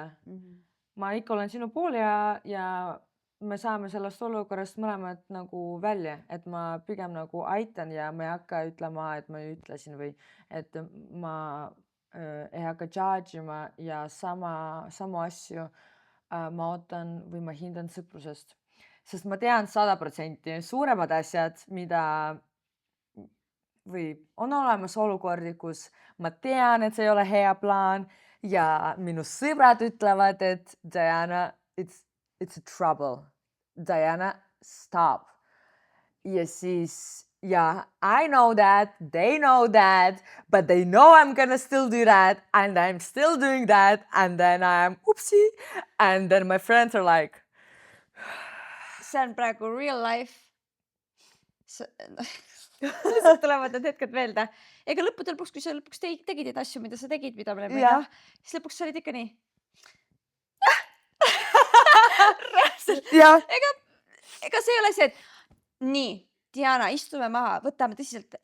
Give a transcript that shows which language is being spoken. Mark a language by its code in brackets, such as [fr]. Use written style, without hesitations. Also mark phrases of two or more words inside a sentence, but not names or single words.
[et] Ma ikka olen sinu pool ja me saame sellest olukorrast mõlemad nagu välja, et ma pigem nagu aitan ja ma ei hakka ütlema, et ma ju ütlesin või et ma ei hakka judge'ima ja samu asju ma ootan või ma hindan sõprusest. Sest ma tean 100% suuremad asjad, mida või on olemas olukordi, kus ma tean, et see ei ole hea plaan ja minu sõbrad ütlevad, et Diana, [en] it's a trouble. Diana, stop. [et] Ja siis, [en] I know that, they know that, but they know I'm gonna still do that and I'm still doing that and then I'm oopsie and then my friends are like. [et] See on praegu [en] real life. [et] Lihtsalt tulevad need hetked meelde. Ega lõppude lõpuks, kui sa lõpuks tegid neid asju, mida sa tegid, mida me oleme jah, siis lõpuks sa olid ikka nii. Ega see ei ole see, et nii, Diana, istume maha, võtame tõsiselt.